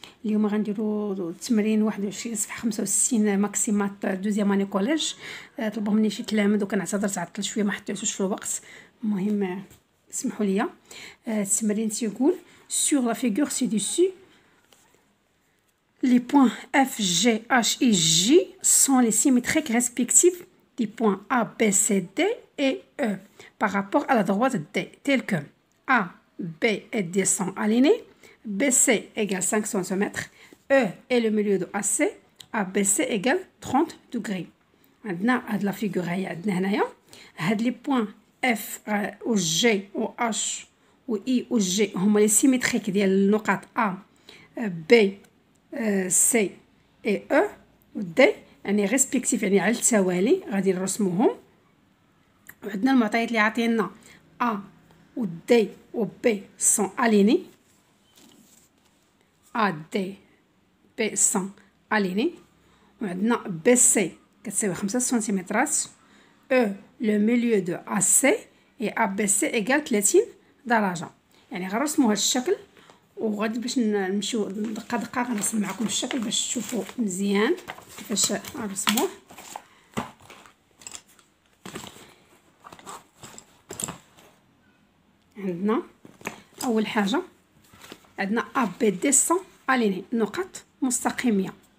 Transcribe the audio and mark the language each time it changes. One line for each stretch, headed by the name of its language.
Arabic: اليوم غنديروا تمرين 21 صفحه 65
French: ماكسيمات دوزيام اني كوليج.
Arabic: طلبوا مني شي تلامذ وكنعتذر تعطلت شويه ما حطيتوش في الوقت. المهم اسمحوا لي. التمرين تيقول
French: sur la figure ci-dessus les points F, G, H et J sont les symétriques respectifs des points A, B, C, D et E par rapport à la droite D, tels que A, B et D sont alignés, BC égale 5 cm, E est le milieu de AC, ABC égale 30 degrés.
Arabic: عندنا هاد
French: لا فيغور
Arabic: هي عندنا هنايا هاد
French: لي بوين
Arabic: F و G و H و I و G هما
French: لي سيميتريك
Arabic: ديال النقاط A B C et E و D يعني
French: ريسبكتيف
Arabic: يعني على التوالي غادي نرسموهم. وعندنا المعطيات اللي عاطينا A و D و B
French: sont alignés. A, D, B sont alignés.
Arabic: وعندنا BC كتساوي 5 سنتيمترات.
French: E le milieu de AC et ABC égale 30
Arabic: درجة. يعني غنرسمو هاد الشكل وغادي باش نمشيو دقة دقة غنرسم معكم الشكل باش تشوفوا مزيان كيفاش نرسموه. عندنا أول حاجة عندنا A B D
French: sont alignés
Arabic: نقط مستقيمية.